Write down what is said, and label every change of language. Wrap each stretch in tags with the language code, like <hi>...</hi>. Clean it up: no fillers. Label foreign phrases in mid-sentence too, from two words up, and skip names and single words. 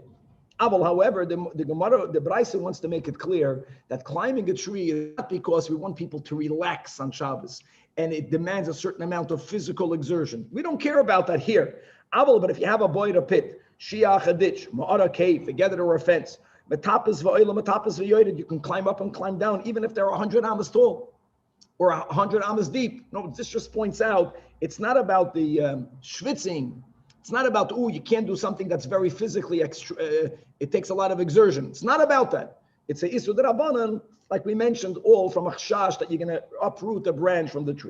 <en>However, the Gemara, the Brayso wants to make it clear that climbing a tree is not because we want people to relax on Shabbos and it demands a certain amount of physical exertion. We don't care about that here. But if you have a boiler pit, shiach a ditch, ma'ara cave, together or a fence,</en> <he>מטפס ועולה מטפס ויורד,</he> <en>you can climb up and climb down even if they're 100 amas tall or 100 amas deep. No, this just points out it's not about the schwitzing. It's not about, you can't do something that's very physically, it takes a lot of exertion. It's not about that. It's a</en> <he>איסור דרבנן,</he> <en>like we mentioned, all from a chash that you're going to uproot a branch from the tree.</en>